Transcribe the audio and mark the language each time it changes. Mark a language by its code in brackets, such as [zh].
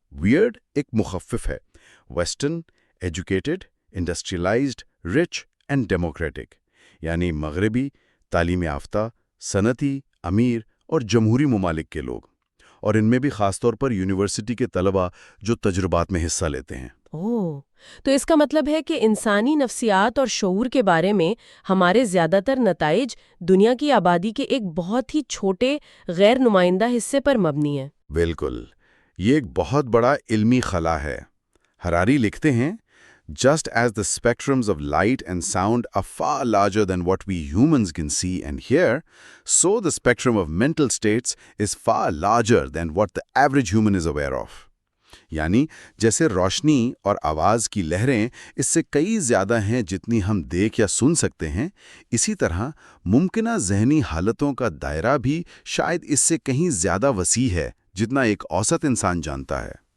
[ur] Weird ایک مخفف ہے، western, educated, industrialised, rich and democratic, یعنی مغربی، تعلیم یافتہ، صنعتی، امیر اور جمہوری ممالک کے لوگ، اور ان میں بھی خاص طور پر یونیورسٹی کے طلباء جو تجربات میں حصہ لیتے ہیں۔ اوہ، تو اس کا مطلب ہے کہ انسانی نفسیات اور شعور کے بارے میں ہمارے زیادہ تر نتائج دنیا کی آبادی کے ایک بہت ہی چھوٹے غیر نمائندہ حصے پر مبنی ہیں۔ بالکل، یہ ایک بہت بڑا علمی خلا ہے۔ ہراری لکھتے ہیں، [en] Just as the spectrums of light and sound are far larger than what we humans can see and hear, so the spectrum of mental states is far larger than what the average human is aware of. [ur] یعنی جیسے روشنی اور آواز کی لہریں اس سے کئی زیادہ ہیں جتنی ہم دیکھ یا سن سکتے ہیں، اسی طرح ممکنہ ذہنی حالتوں کا دائرہ بھی شاید اس سے کہیں زیادہ وسیع ہے جتنا ایک اوسط انسان جانتا ہے۔